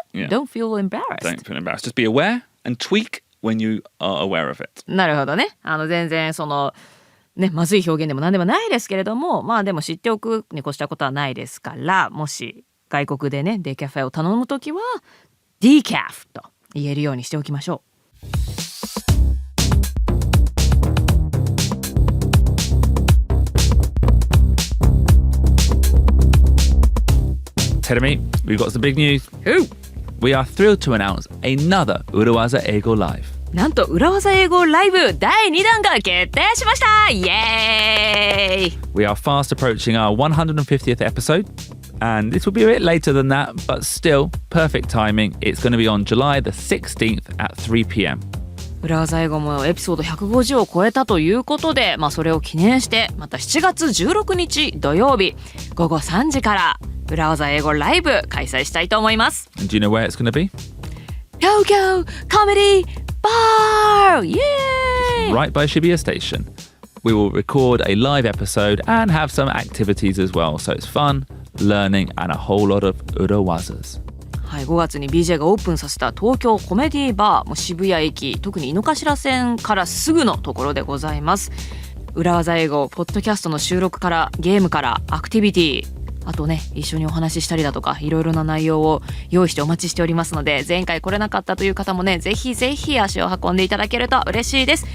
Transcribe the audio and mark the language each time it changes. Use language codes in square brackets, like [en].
[en] Yeah. Don't feel embarrassed. Don't feel embarrassed. Just be aware and tweak when you are aware of it. [ja] なるほどね。全然まずい表現でも何でもないですけれども、まあでも知っておくに越したことはないですから、もし外国でねデカフェを頼むときは Decaf と言えるようにしておきましょう。 [en] Terumi, we've got some big news. We are thrilled to announce another Urawaza Eigo Live. [ja] なんと裏技英語ライブ第2弾が決定しました。イエーイ。 [en] We are fast approaching our 150th episode, and this will be a bit later than that, but still perfect timing. It's going to be on July the 16th at 3 p.m. [ja] 裏技英語もエピソード150を超えたということで、それを記念してまた7月16日土曜日午後3時から裏技英語ライブ開催したいと思います。 [en] And do you know where it's going to be? Tokyo Comedy Bar! Yay! Right by Shibuya Station. We will record a live episode and have some activities as well, so it's fun, learning, and a whole lot of Urawazas. [ja] はい、5月に BJ がオープンさせた東京コメディバーも渋谷駅、特に井の頭線からすぐのところでございます。裏技英語ポッドキャストの収録からゲームからアクティビティ、あとね一緒にお話ししたりだとかいろいろな内容を用意してお待ちしておりますので、前回来れなかったという方もねぜひぜひ足を運んでいただけると嬉しいです。